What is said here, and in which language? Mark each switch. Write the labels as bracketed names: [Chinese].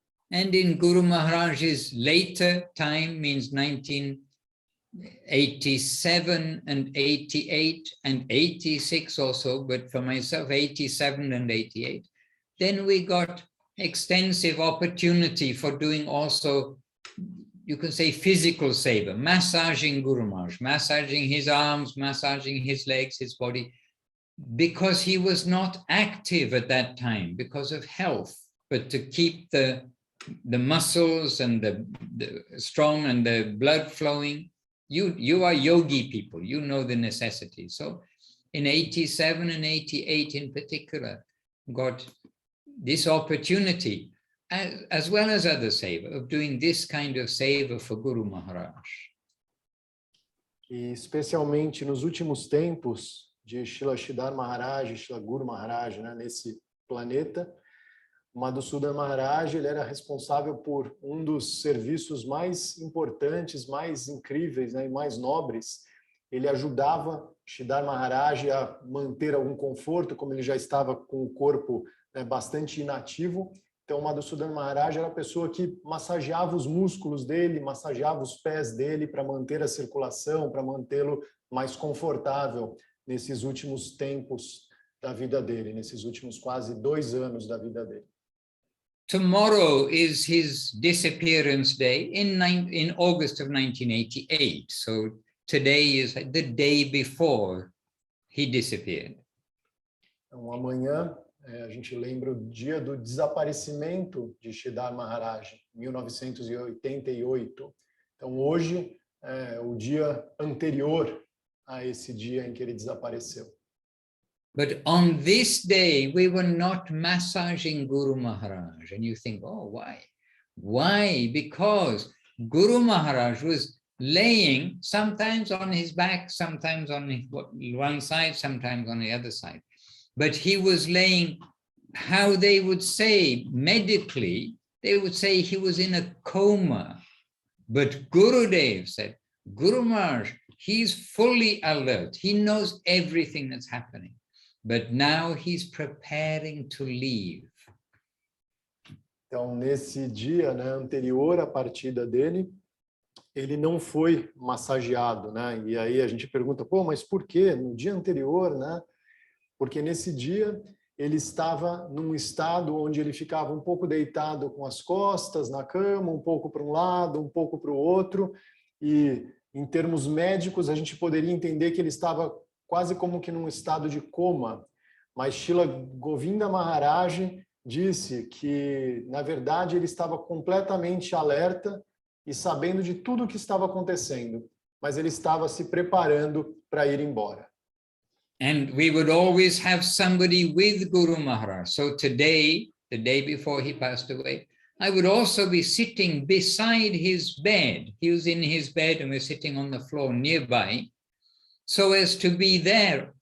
[English] And in Guru Maharaj's later time, means 1987 and 88 and 86 also, but for myself 87 and 88, then we got extensive opportunity for doing also, you can say, physical seva, massaging Guru Maharaj, massaging his arms, massaging his legs, his body, because he was not active at that time because of health, but to keep the muscles and the strong and the blood flowing, you are yogi people, you know the necessity. So in 87 and 88 in particular, got this opportunity, as well as other seva, of doing this kind of seva for Guru Maharaj. [Portuguese] E especialmente nos últimos tempos de Srila Sridhar Maharaj e Srila Guru Maharaj, né, nesse planeta, Madhusudan Maharaj, ele era responsável por um dos serviços mais importantes, mais incríveis, né, e mais nobres. Ele ajudava Sridhar Maharaj a manter algum conforto, como ele já estava com o corpo, né, bastante inativo. Então, Madhusudan Maharaj era a pessoa que massageava os músculos dele, massageava os pés dele para manter a circulação, para mantê-lo mais confortável nesses últimos tempos da vida dele, nesses últimos quase 2 anos da vida dele. [English] Tomorrow is his disappearance day in August of 1988. So today is the day before he disappeared. [Portuguese] Então, amanhã a gente lembra o dia do desaparecimento de Sridhar Maharaj, 1988. Então, hoje é o dia anterior a esse dia em que ele desapareceu. [English] But on this day, we were not massaging Guru Maharaj. And you think, oh, why? Why? Because Guru Maharaj was laying sometimes on his back, sometimes on one side, sometimes on the other side. But he was laying, how they would say medically, they would say he was in a coma. But Gurudev said, Guru Maharaj, he's fully alert. He knows everything that's happening. But now he's preparing to leave. [Portuguese] Então, nesse dia, né, anterior à partida dele, ele não foi massageado, né? E aí a gente pergunta, pô, mas por quê? No dia anterior, né? Porque nesse dia ele estava num estado onde ele ficava um pouco deitado com as costas na cama, um pouco para um lado, um pouco para o outro, e em termos médicos a gente poderia entender que ele estava quase como que num estado de coma, mas Srila Govinda Maharaj disse que, na verdade, ele estava completamente alerta e sabendo de tudo o que estava acontecendo, mas ele estava se preparando para ir embora. [English] And we would always have somebody with Guru Maharaj. So today, the day before he passed away, I would also be sitting beside his bed. He was in his bed and we're sitting on the floor nearby, so as to be there.